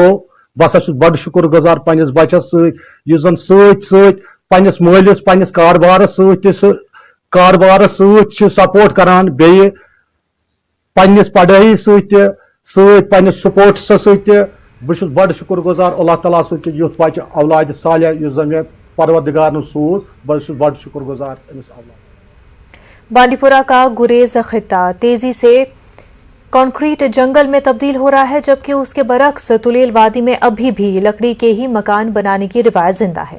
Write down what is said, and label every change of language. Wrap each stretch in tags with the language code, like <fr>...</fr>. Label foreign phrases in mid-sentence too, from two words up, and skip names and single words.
<ks>बस बड़ शुक्र गुजार पन्निस बच्चस युस जन सत पन्निस मलिस पन्निस कारबारस सपोर्ट करान, बेयि पन्निस पढ़ाई सत पन्निस स्पोर्ट्स सत। बस बड़ शुक्र गुजार अल्लाह ताला सु कि युथ बच्चे औलाद सालिया युस जन मे परवरदिगार सूद, बड़ शुक्र गुजार अमिस औलाद।</ks> <hi>बांडीपुरा का गुरेज खित्ता तेजी से कंक्रीट जंगल में तब्दील हो रहा है, जबकि उसके बरक्स तुलेल वादी में अभी भी लकड़ी के ही मकान बनाने की रिवायत जिंदा है।</hi>